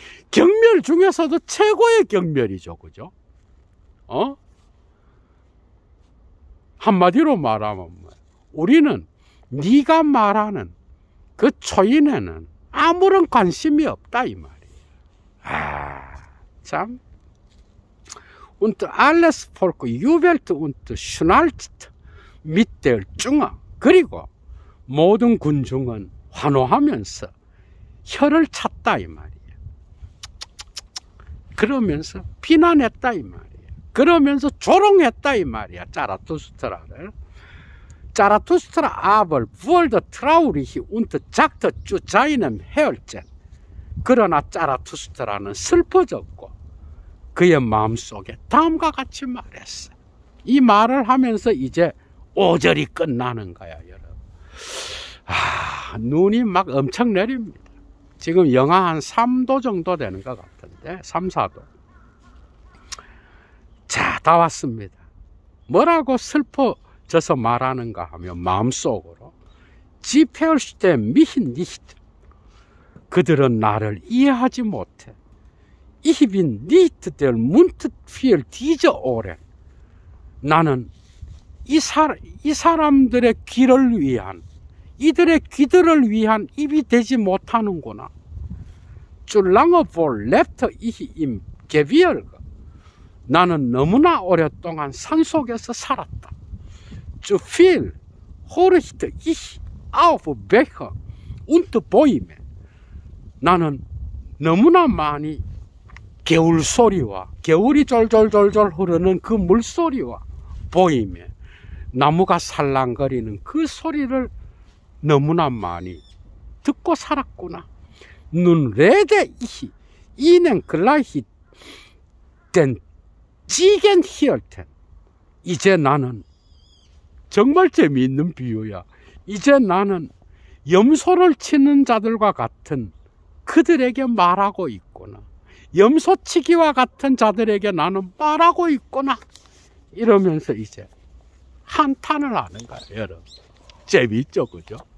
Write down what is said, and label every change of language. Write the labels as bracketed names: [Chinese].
[Korean] 경멸 중에서도 최고의 경멸이죠. 그죠? 한마디로 말하면 우리는 네가 말하는 그 초인에는 아무런 관심이 없다 이 말이에요. 참. [German] Und alles Volk jubelte und schnalzte mit der Zunge. [Korean] 그리고 모든 군중은 환호하면서 혀를 찼다 이 말이에요. 그러면서 비난했다 이 말이에요. 그러면서 조롱했다 이 말이야. 자라투스트라를. [German] Zarathustra aber wurde traurig und sagte zu seinem Herzen. [Korean] 그러나 자라투스트라는 슬퍼졌고 그의 마음속에 다음과 같이 말했어. 이 말을 하면서 이제 5절이 끝나는 거야, 여러분. 눈이 막 엄청 내립니다. 지금 영하 한 3도 정도 되는 것 같은데, 3, 4도. 자, 다 왔습니다. 뭐라고 슬퍼져서 말하는가 하면 마음속으로 [German] 지페얼슈테 미힌 니히트. [Korean] 그들은 나를 이해하지 못해. [German] Ich bin nicht der Mund für diese Ohren. [Korean] 나는 이 사람들의 귀를 위한, 이들의 귀들을 위한 입이 되지 못하는구나. [German] Zu lange wohl lebte ich im Gebirge. [Korean] 나는 너무나 오랫동안 산속에서 살았다. [German] Zu viel horchte ich auf Bäche und Bäume. [Korean] 나는 너무나 많이 개울 소리와 겨울이 졸졸졸졸 흐르는 그 물소리와 보이며 나무가 살랑거리는 그 소리를 너무나 많이 듣고 살았구나. [German] Nun rede ich ihnen gleich den Ziegenhirten. [Korean] 이제 나는 정말 재미있는 비유야. 이제 나는 염소를 치는 자들과 같은 그들에게 말하고 있구나. 염소치기와 같은 자들에게 나는 말하고 있구나. 이러면서 이제 한탄을 하는 거야, 여러분. 재미있죠, 그죠?